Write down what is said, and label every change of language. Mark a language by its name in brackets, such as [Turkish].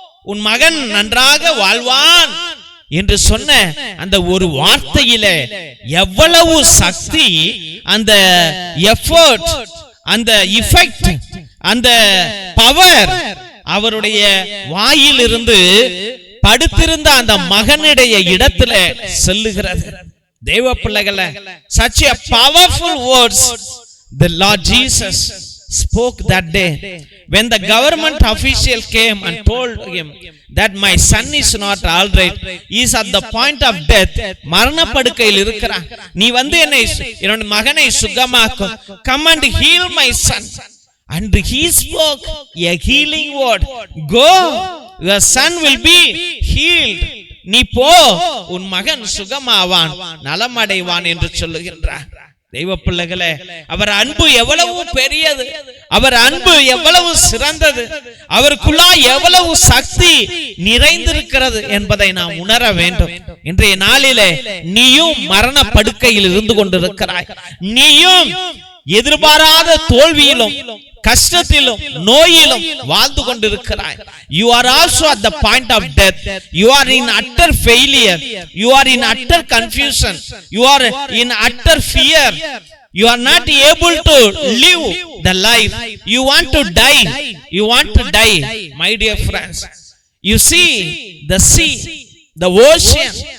[Tamil] உன் மகன் நன்றாக வாழ்வான் என்று சொன்ன அந்த ஒரு வார்த்தையிலே எவ்வளவு சக்தி, அந்த எஃபர்ட், அந்த எஃபெக்ட், அந்த பவர் அவருடைய வாயிலிருந்து படுத்திருந்த அந்த மகனுடைய இடத்துல செல்லுகிறது. தேவ பிள்ளைகளே, [English] such a powerful words the Lord Jesus spoke that day when the government official came and told him that my son is not all right, he is at the point of death, [Tamil] மரண படுக்கையில் இருக்கிறான், நீ வந்து என்னோட மகனை சுகமாக்கும், [English] come and heal my son. And he spoke a healing word, go, your son will be healed. [Tamil] நீ போ, உன் மகன் சுகமாவான், நலமடைவான் என்று சொல்லுகின்றார். தெய்வ பிள்ளைகளே, அவர் அன்பு எவ்வளவு பெரியது, அவர் அன்பு எவ்வளவு சிறந்தது, அவருக்குள்ளா எவ்வளவு சக்தி நிறைந்திருக்கிறது என்பதை நாம் உணர வேண்டும். இன்றைய நாளிலே நீயும் மரண படுக்கையில் இருந்து கொண்டிருக்கிறாய், நீயும் எதிர்பாராத தோல்வியிலும் கஷ்டத்திலும் நோயிலும் வாழ்ந்து கொண்டிருக்கிறாய். [English] You are also at the point of death. You are in utter failure. You are in utter confusion. You are in utter fear. You are not able to live the life. You want to die. You want to die. My dear friends, you see the sea, the ocean.